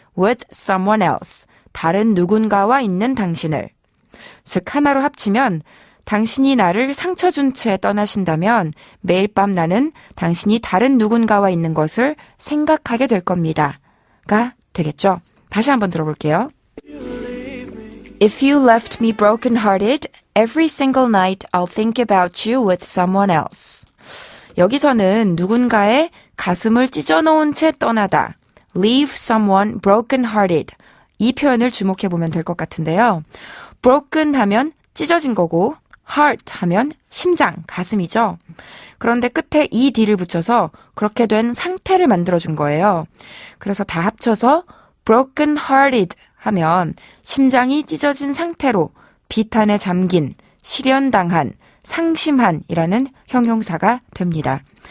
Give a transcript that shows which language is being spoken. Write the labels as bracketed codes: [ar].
[en] with someone else, [ko] 다른 누군가와 있는 당신을. 즉 하나로 합치면 당신이 나를 상처 준 채 떠나신다면 매일 밤 나는 당신이 다른 누군가와 있는 것을 생각하게 될 겁니다. 가 되겠죠? 다시 한번 들어볼게요. [en] If you left me broken-hearted, every single night I'll think about you with someone else. [ko] 여기서는 누군가의 가슴을 찢어놓은 채 떠나다. [en] Leave someone broken-hearted. [ko] 이 표현을 주목해보면 될 것 같은데요. broken 하면 찢어진 거고 heart 하면 심장, 가슴이죠. 그런데 끝에 ed를 붙여서 그렇게 된 상태를 만들어준 거예요. 그래서 다 합쳐서 broken-hearted 하면 심장이 찢어진 상태로 비탄에 잠긴, 실연당한, 상심한이라는 형용사가 됩니다.